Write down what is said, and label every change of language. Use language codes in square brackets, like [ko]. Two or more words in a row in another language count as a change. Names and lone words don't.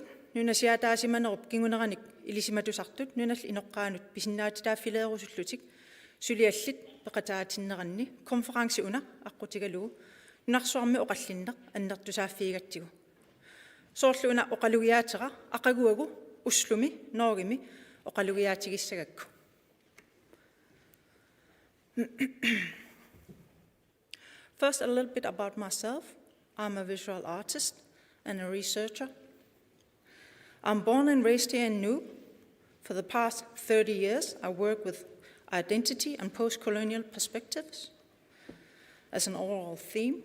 [kl] нунасиатаасиманеруп кингунераник илисиматусартут нунал иноққаанут писиннаатитааффилеерусуллутик сулиаллит пеқатаатиннеранни конференси уна аққутигалугу нунарсуарми оқаллиннеқ аннертусааффигатсигу соорлууна оқалугиаатера ақагуагу услуми ноогими оқалугиаатигиссагакку [en] First, a little bit about myself. I'm a visual artist and a researcher. I'm born and raised here in Nuuk. For the past 30 years, I work with identity and post-colonial perspectives as an overall theme.